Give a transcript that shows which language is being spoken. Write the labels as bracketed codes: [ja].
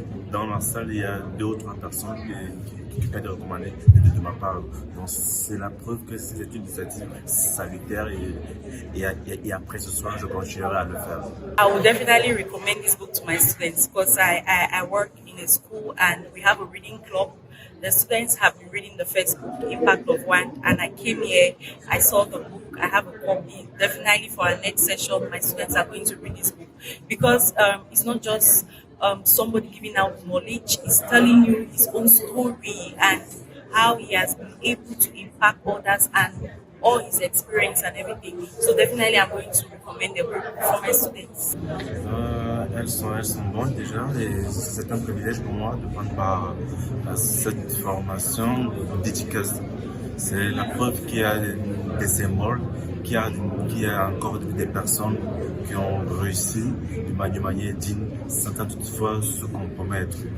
[fr] Dans la salle, il y a 2 ou 3 personnes qui peuvent recommander de ma part. Donc c'est la preuve que c'est une initiative salutaire et après ce soir, je continuerai à le faire. [en] I would definitely recommend this book to my students because I work in a school and we have a reading club. The students have been reading the first book, Impact of One, and I came here, I saw the book, I have a copy. Definitely for our next session, my students are going to read this book because it's not just somebody giving out knowledge, he's telling you his own story and how he has been able to impact others and all his experience and everything. So definitely I'm going to recommend the book for my students. [fr] Elles sont bonnes déjà et c'est un privilège pour moi de prendre part à cette formation dédicace. C'est la preuve qu'il y a des symboles, qu'il y a encore des personnes qui ont réussi de manière digne sans toutefois se compromettre.